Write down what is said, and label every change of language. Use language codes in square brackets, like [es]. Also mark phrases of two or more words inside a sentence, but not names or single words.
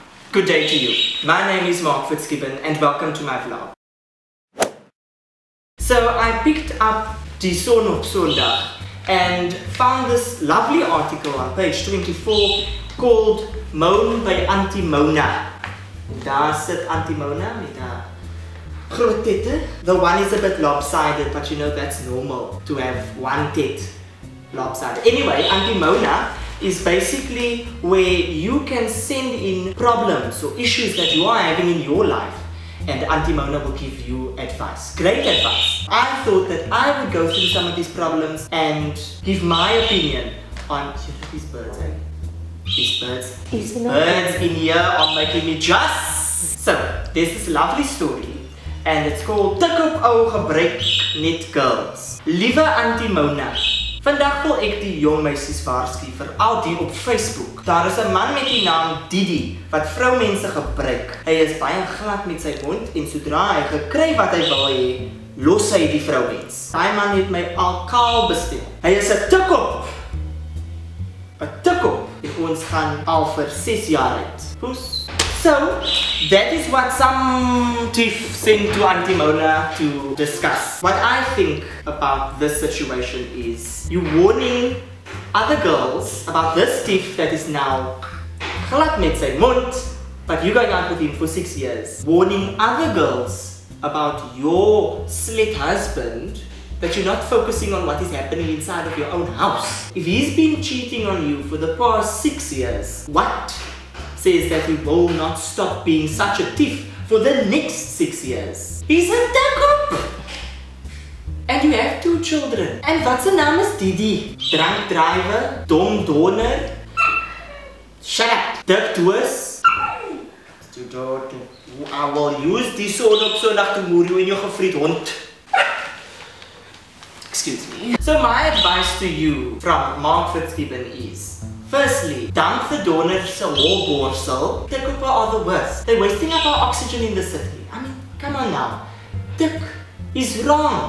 [en] Good day to you. My name is Mark Fitzgibbon and welcome to my vlog. So I picked up Die Son op Sondag and found this lovely article on page 24 called Moan by Auntie Mona. [af] Daar sit Auntie Mona met haar groot tette. [en] The one is a bit lopsided, but you know that's normal to have one tit lopsided. Anyway, Auntie Mona is basically where you can send in problems or issues that you are having in your life, and Auntie Mona will give you advice. Great advice. I thought that I would go through some of these problems and give my opinion on these birds, eh? These birds in here are making me just. So, there's this lovely story and it's called Tik op ou gebruik net girls. [af] Liewe Auntie Mona, vandag wil ek die jong meisies waarsku, veral die op Facebook. Daar is 'n man met die naam Didi wat vroumense gebruik. Hy is baie glad met sy mond en sodra hy gekry wat hy wil hê, los hy die vroumens. Daai man het my al kaal bestel. Hy is 'n tikkop. 'n Tikkop. En ons gaan al vir 6 jaar uit. Poes. [en] So, that is what some thief sent to Auntie Mona to discuss. What I think about this situation is you warning other girls about this thief that is now [af] glad met sy mond, [en] but you going out with him for 6 years. Warning other girls about your slit husband, that you're not focusing on what is happening inside of your own house. If he's been cheating on you for the past 6 years, what says that he will not stop being such a thief for the next 6 years? He's a tikkop! And you have 2 children. And what's the name is Didi? Drunk driver, [af] dom donor. [en] Shut up! Dirk Doos. I will use die Son op Sondag to moer you in your [af] gefried hond. [en] Excuse me. So my advice to you from Mark Fitzgibbon is, firstly, dump the [af] donor se holborsel. [en] Tikkoppe are the worst. They're wasting up our oxygen in the city. I mean, come on now. Tik is wrong.